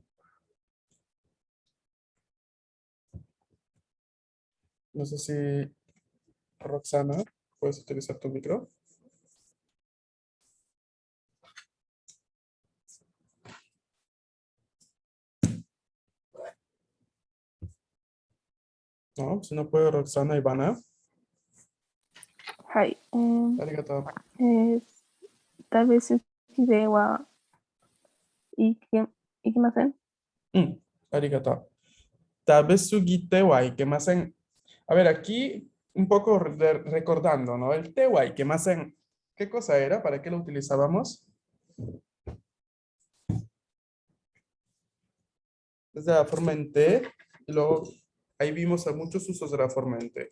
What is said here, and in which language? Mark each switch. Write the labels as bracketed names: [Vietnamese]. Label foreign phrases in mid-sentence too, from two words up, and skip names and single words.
[Spanish] No sé si Roxana, puedes utilizar tu micro. No, si no puede Roxana, Ivana. [Japanese] Hai. Arigato. たべすき で は いきません. Arigato. 食べすぎて は いけません. [Spanish] A ver, aquí un poco recordando, ¿no? El [Japanese] て は いけません. [Spanish] ¿Qué cosa era? ¿Para qué lo utilizábamos? Es de la forma en te, y luego ahí vimos a muchos usos de la forma en te.